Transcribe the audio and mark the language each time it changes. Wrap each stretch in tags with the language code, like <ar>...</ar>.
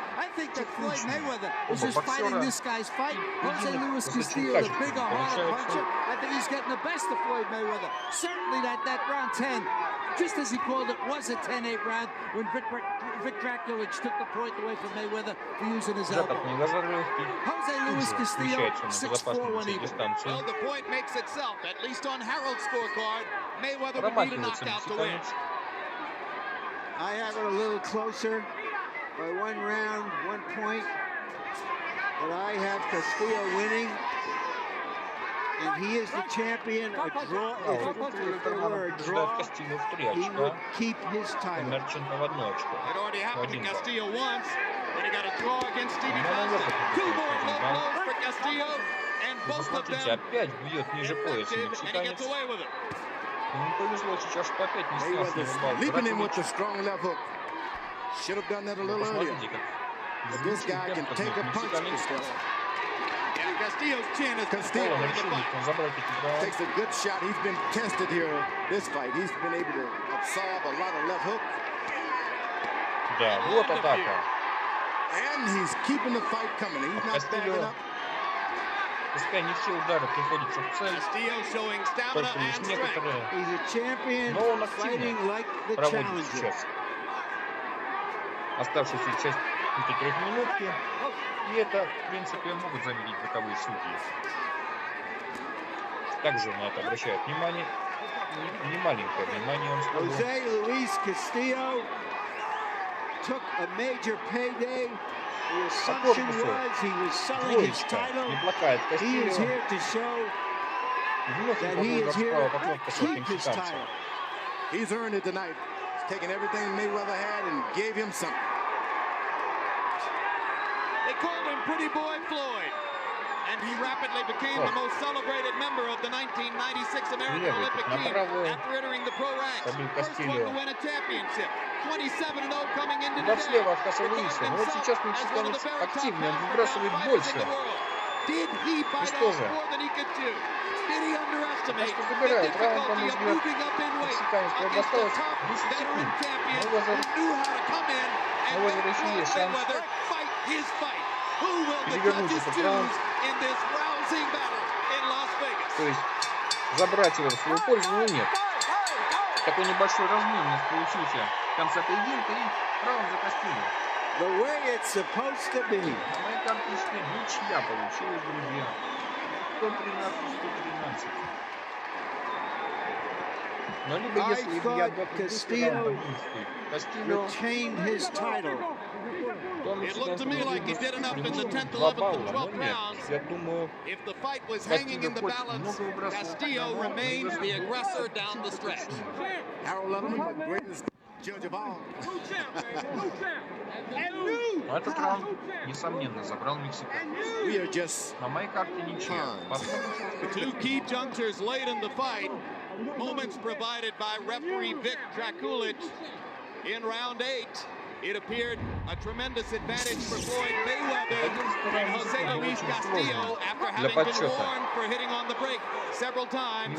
<en>I think that Floyd Mayweather is just fighting this guy's fight. Хосе Луис Кастильо, the bigger, harder puncher. I think he's getting the best of Floyd Mayweather. Certainly that round 10, just as he called it, was a 10-8 round when Vic Dracula took the point away from Mayweather for using his elbow. Хосе Луис Кастильо, 6-4, one even. Well, the point makes itself, at least on Harold's scorecard. Mayweather would need a knockout to win. I have it a little closer by 1 round, 1 point. But I have Castillo winning. And he is the champion. A draw, if there were a draw, he would keep his title. It already happened to Castillo once when he got a draw against Stevie Johnson. 2 more low blows for Castillo, and both of them</en> <ru>опять бьет ниже пояса</ru> <en>and he gets away with it.</en> <ru>Ему повезло сейчас, что опять не снял с него бал.</ru> <en>Leaping him with the strong left hook. Should have done that a little earlier. But this guy can take a punch. And Castillo's chin is Castillo in the fight. Takes a good shot. He's been tested here this fight. He's been able to absorb a lot of left hook.</en> <ru>Да, вот атака.</ru> <en>And he's keeping the fight coming. He's not backing up.</en> <ru>Пускай не все удары приходятся в цель, только лишь некоторые, но он активно проводит сейчас оставшуюся часть этой 3-минутки, и это, в принципе, могут заметить боковые судьи. Также на это обращают внимание, не маленькое внимание, он сказал.</ru> <en>Хосе Луис Кастильо took a major payday. The assumption was he was selling his title. He is here to show that he is here to keep his title. He's earned it tonight. He's taken everything Mayweather had and gave him something. They called him Pretty Boy Floyd, and he rapidly became the most celebrated member of the 1996 American Olympic team after entering the pro ranks. First one to win a championship. 27-0 coming into the day.</en> <ru>Слева от Хосе Луиса, но вот сейчас мексиканец активнее, он выбрасывает больше.</ru> <en>Did he bite off more than he could chew? Did he underestimate the difficulty of moving up in weight against a top veteran champion who knew how to come in and let Floyd Mayweather fight his fight? Who will the judges choose in this rousing battle in Las Vegas?</en> <ru>То есть забрать его в свою пользу, но нет. Такой небольшой разменность получился в конце поединка и раунд за Кастильо.</ru> <en>The way it's supposed to be.</en> <ru>На моей карточке ничья получилась, друзья. 113-113. Но либо если бы я отдал</ru> <en>Castillo retained his title. It looked to me like he did enough in the 10th, 11th, and 12th rounds. If the fight was hanging in the balance, Castillo remains the aggressor down the stretch. Harold Letterman, the greatest judge of all.</en> <ru>Но этот раунд, несомненно, забрал мексиканец. На моей карте ничья.</ru> <en>Two key junctures late in the fight. Moments provided by referee Vic Dracula in round 8. It appeared a tremendous advantage for Floyd Mayweather and Hoсе Luis Castillo after having been warned for hitting on the brake several times.</en>